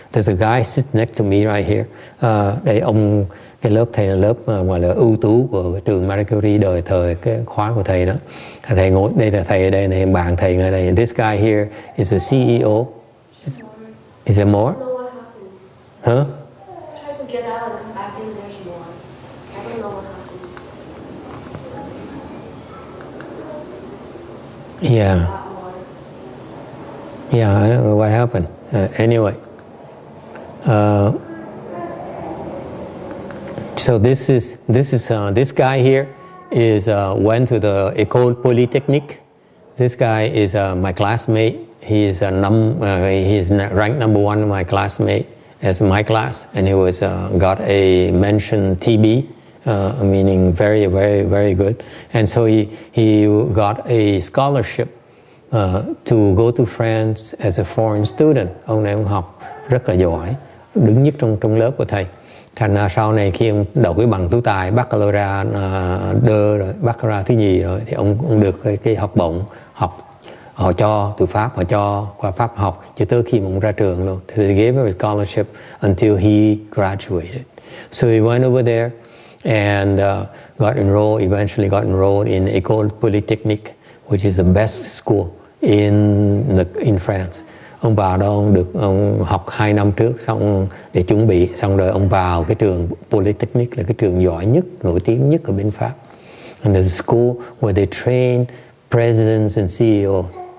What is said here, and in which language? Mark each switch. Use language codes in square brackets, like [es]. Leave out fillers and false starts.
[en] There's a guy sitting next to me right here. [vi] Đây cái lớp thầy là lớp gọi là ưu tú của cái trường Marie Curie đời thời cái khóa của thầy đó. Thầy ngồi đây là thầy ở đây này, bạn thầy ở đây. [en] This guy here is a CEO. Is there more? Huh? Try to get out and come back in, there's more. I don't know what happened. Yeah. Yeah, I don't know what happened. Anyway. So this guy here is went to the École Polytechnique. This guy is my classmate. He is ranked number 1 in my classmate as my class, and he was got a mention TB, meaning very, very, very good. And so he got a scholarship to go to France as a foreign student. [vi] Ông này ông học rất là giỏi, đứng nhất trong lớp của thầy. Thành ra sau này khi ông đậu cái bằng tú tài baccalaureate rồi, baccalaureate thứ nhì rồi, thì ông được cái học bổng học. Họ cho từ Pháp, họ cho qua Pháp học cho tới khi mà ông ra trường luôn. [en] So they gave him a scholarship until he graduated. So he went over there and eventually got enrolled in École Polytechnique, which is the best school in France. [vi] Ông vào đó ông học 2 năm trước, xong để chuẩn bị, xong rồi ông vào cái trường Polytechnique là cái trường giỏi nhất, nổi tiếng nhất ở bên Pháp. [en] And there's a school where they train presidents and CEOs.